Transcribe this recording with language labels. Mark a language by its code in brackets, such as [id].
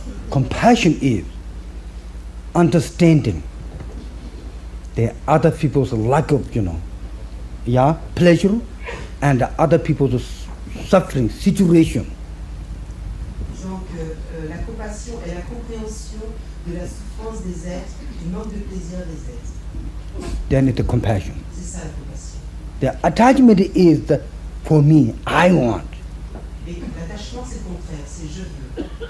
[en] Compassion is understanding the other people's lack of, pleasure and the other people's suffering situation. [fr] Donc, la compassion est la compréhension de la souffrance des êtres, du manque de plaisir des êtres. [en] Then it's compassion. [fr] C'est ça la compassion. [en] The attachment is for me, I want. [fr] Et l'attachement, c'est le contraire, c'est je veux.